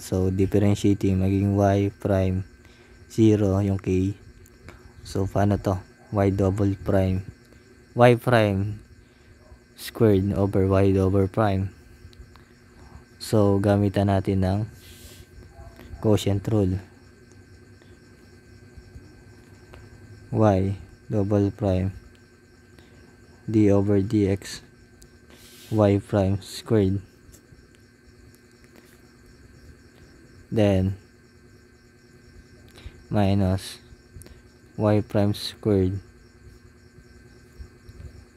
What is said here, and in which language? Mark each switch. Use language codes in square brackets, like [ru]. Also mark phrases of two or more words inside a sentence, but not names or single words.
[en] So differentiating [tl] maging [en] y prime [tl] 0 yung k. So paano to? [en] Y double prime y prime squared over y double prime. [tl] So gamitan natin ng [en] quotient rule. Y double prime d over dx y prime squared, then minus y prime squared